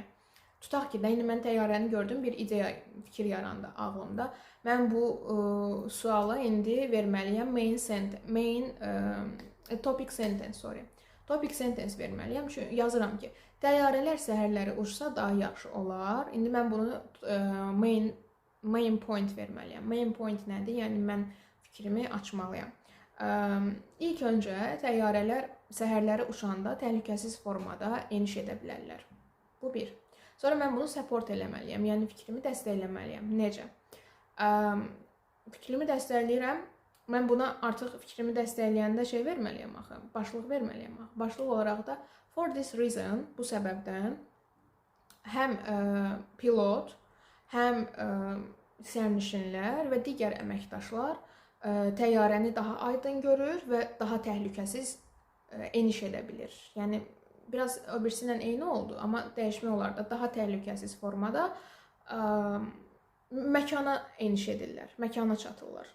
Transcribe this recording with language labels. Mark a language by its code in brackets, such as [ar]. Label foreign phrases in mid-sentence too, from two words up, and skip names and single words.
[az] Tutaq ki, indi mən təyyarəni gördüm, bir ideya, fikir yarandı ağlımda. Mən bu suala indi verməliyəm [en] topic sentence [az] verməliyəm. Çünki yazıram ki, təyyarələr səhərləri uçsa daha yaxşı olar. İndi mən bunu [en] main point [az] verməliyəm. [en] Main point [az] nədir? Yəni, mən fikrimi açmalıyam. İlk öncə, təyyarələr səhərləri uçanda təhlükəsiz formada eniş edə bilərlər. Bu bir. Sonra mən bunu support eləməliyəm, yəni fikrimi dəstəkləməliyəm. Necə? Fikrimi dəstəkləyirəm. Mən buna artıq fikrimi dəstəkləyəndə şey verməliyəm axı, başlıq verməliyəm axı. Başlıq olaraq da [en] for this reason, [az] bu səbəbdən həm pilot, həm sərnişinlər və digər əməkdaşlar təyyarəni daha aydın görür və daha təhlükəsiz eniş edə bilir. Yəni, biraz öbürsü ilə eyni oldu, amma dəyişmə olar da daha təhlükəsiz formada məkana eniş edirlər, məkana çatırlar.